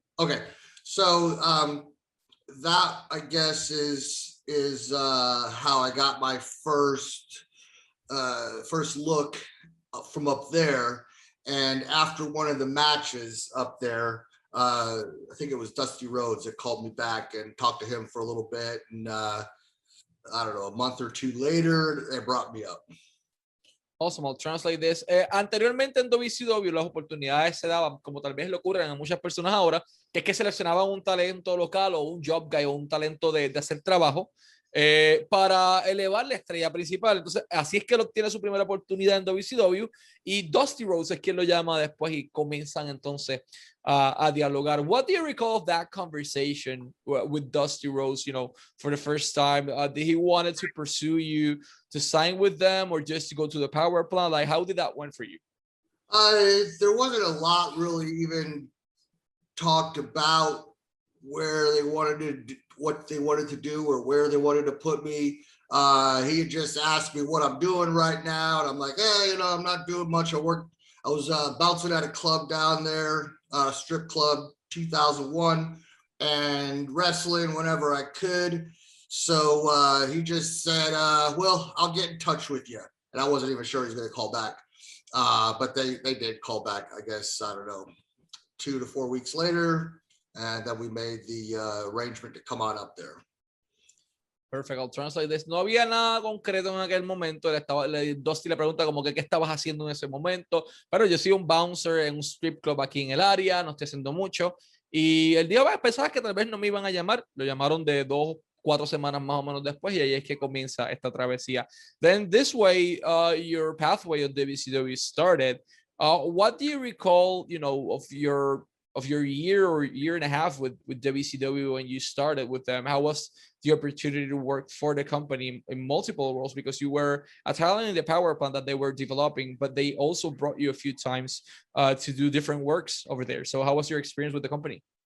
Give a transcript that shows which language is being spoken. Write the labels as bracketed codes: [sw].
[en] Okay, so that I guess is how I got my first look from up there. And after one of the matches up there, I think it was Dusty Rhodes that called me back and talked to him for a little bit. And I don't know, a month or 2 later, they brought me up. Awesome, I'll translate this. [es] Anteriormente en WCW las oportunidades se daban, como tal vez le ocurren a muchas personas ahora, que es que seleccionaban un talento local o un job guy o un talento de hacer trabajo para elevar la estrella principal. Entonces, así es que él obtiene su primera oportunidad en WCW y Dusty Rhodes es quien lo llama después y comienzan entonces a dialogar. [en] What do you recall of that conversation with Dusty Rhodes, for the first time? Did he wanted to pursue you to sign with them or just to go to the power plant? Like, how did that went for you? There wasn't a lot really even talked about where they wanted to, what they wanted to do or where they wanted to put me. He just asked me what I'm doing right now. And I'm like, hey, I'm not doing much. I was bouncing at a club down there, strip club, 2001, and wrestling whenever I could. So he just said, well, I'll get in touch with you. And I wasn't even sure he was going to call back. But they did call back, I guess, I don't know, 2 to 4 weeks later. And then we made the arrangement to come on up there. Perfect, I'll translate this. [es] No había nada concreto en aquel momento. Dusty le pregunta como que qué estabas haciendo en ese momento. Pero yo soy un bouncer en un strip club aquí en el área, no estoy haciendo mucho. Y el día pensaba que tal vez no me iban a llamar. Lo llamaron de 2 4 semanas más o menos después y ahí es que comienza esta travesía. [en] Then this way, your pathway on WCW started. What do you recall, of your year or year and a half with WCW when you started with them? How was the opportunity to work for the company in multiple roles? Because you were a talent in the power plant that they were developing, but they also brought you a few times to do different works over there. So how was your experience with the company?